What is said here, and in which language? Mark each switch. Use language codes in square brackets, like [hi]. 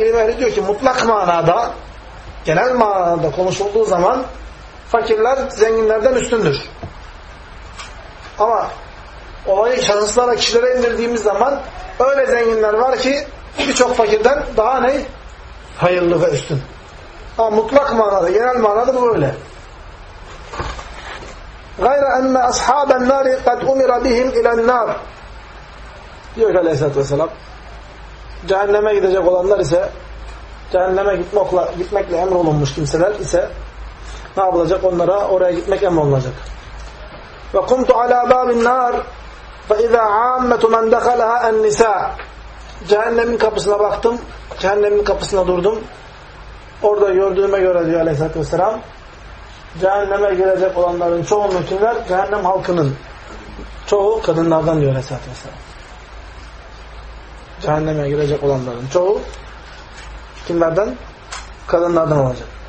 [tr] İlim ehli diyor ki mutlak manada, genel manada konuşulduğu zaman fakirler zenginlerden üstündür. Ama olayı şahıslara, kişilere indirdiğimiz zaman öyle zenginler var ki birçok fakirden daha ne? Hayırlı ve üstün. Ama mutlak manada, genel manada bu böyle. [ar] غَيْرَ أَنَّ أَصْحَابَ النَّارِ قَدْ اُمِرَ بِهِمْ اِلَى النَّارِ [tr] diyor ki aleyhissalatü vesselam. Cehenneme gidecek olanlar ise, cehenneme gitmekle emrolunmuş kimseler ise, ne yapılacak onlara? Oraya gitmek emrolunacak. [ar] وَقُمْتُ عَلَى بَابِ النَّارِ فَاِذَا عَامَّتُ مَنْ دَخَلَهَا النِّسَاءِ [tr] cehennemin kapısına baktım, cehennemin kapısına durdum. Orada gördüğüme göre diyor aleyhissalatü vesselam, cehenneme girecek olanların çoğunluğu kimler? Cehennem halkının çoğu kadınlardan diyor Aleyhisselatü Vesselam. Cehenneme girecek olanların çoğu kimlerden? Kadınlardan olacak.